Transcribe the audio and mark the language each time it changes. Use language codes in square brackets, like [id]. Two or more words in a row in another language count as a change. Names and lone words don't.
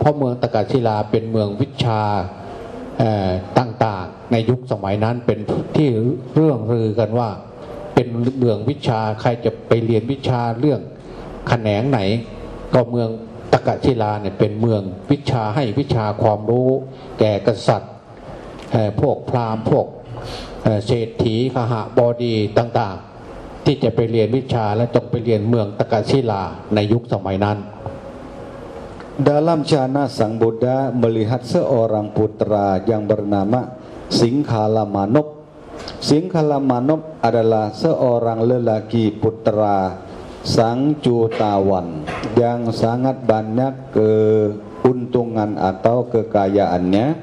[th] ราะเมืองตกศิลาเป็นเมืองวิชาต่างๆในยุคสมัยนั้นเป็นที่เรื่องลือกันว่าเป็นเมืองวิชาใครจะไปเรียนวิชาเรื่องแขนงไหนก็เมืองตกศิลาเนี่ยเป็นเมืองวิชาให้วิชาความรู้แก่กษัตริย์พวกพราหมณ์พวกเศรษฐีขหบดีต่างๆที่จะไปเรียนวิชาและจงไปเรียนเมืองตกศิลาในยุคสมัยนั้น [id] Dalam cana Sang Buddha melihat seorang putra yang bernama Singkhala Manop. Singkhala Manop adalah seorang lelaki putra Sang Cutawan yang sangat banyak keuntungan atau kekayaannya.